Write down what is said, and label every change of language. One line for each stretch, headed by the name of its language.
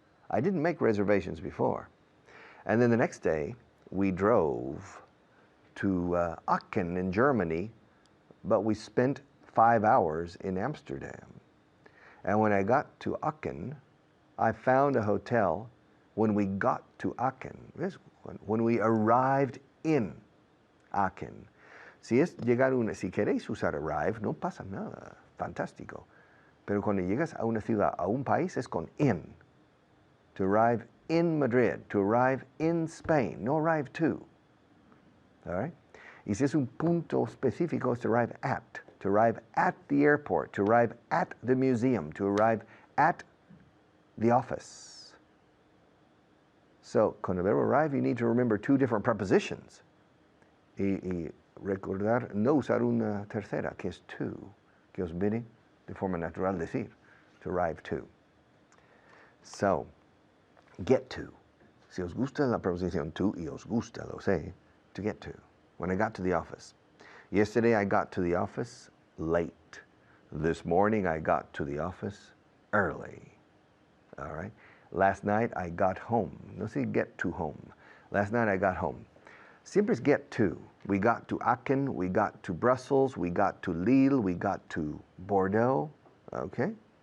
English: I didn't make reservations before. And then the next day, we drove to Aachen in Germany, but we spent 5 hours in Amsterdam. And when I got to Aachen, I found a hotel when we got to Aachen. When we arrived in Aachen.
Spanish: Si queréis usar arrive, no pasa nada, fantástico. Pero cuando llegas a una ciudad, a un país, es con in.
English: To arrive in Madrid, to arrive in Spain, no arrive to. All right?
Spanish: Y si es un punto específico, es
English: to arrive at the airport, to arrive at the museum, to arrive at the office. So,
Spanish: con el verbo
English: arrive, you need to remember 2 different prepositions.
Spanish: Y recordar no usar una tercera, que es to, que os viene de forma natural decir,
English: to arrive to. So, get to.
Spanish: Si os gusta la preposición to, y os gusta, lo sé,
English: to get to. When I got to the office. Yesterday I got to the office late. This morning I got to the office early. All right? Last night I got home. No say get to home. Last night I got home.
Spanish: Siempre es
English: get to. We got to Aachen, we got to Brussels, we got to Lille, we got to Bordeaux. Okay?